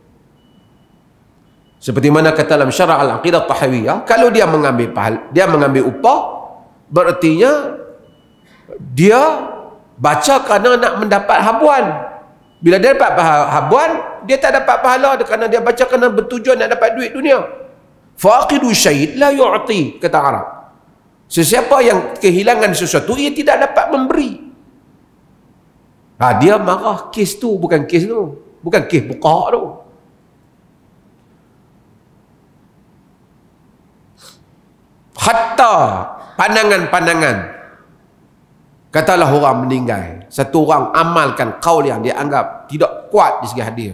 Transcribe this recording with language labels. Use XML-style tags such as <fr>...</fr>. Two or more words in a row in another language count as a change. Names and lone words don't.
<ms>Seperti mana kata dalam syarah al-aqidah tahawiyah, kalau dia mengambil upah, berartinya dia baca kerana nak mendapat habuan. Bila dia dapat habuan, dia tak dapat pahala kerana dia baca kerana bertujuan nak dapat duit dunia.</ms> <ar>فاقد الشيء لا يعطي,</ar> <ms>kata Arab. Sesiapa yang kehilangan sesuatu, ia tidak dapat memberi. Dia marah kes tu, bukan kes tu. Bukan kes fuqaha tu. Hatta pandangan-pandangan, katalah orang meninggal, satu orang amalkan qaul yang dia anggap tidak kuat di segi hadis.</ms>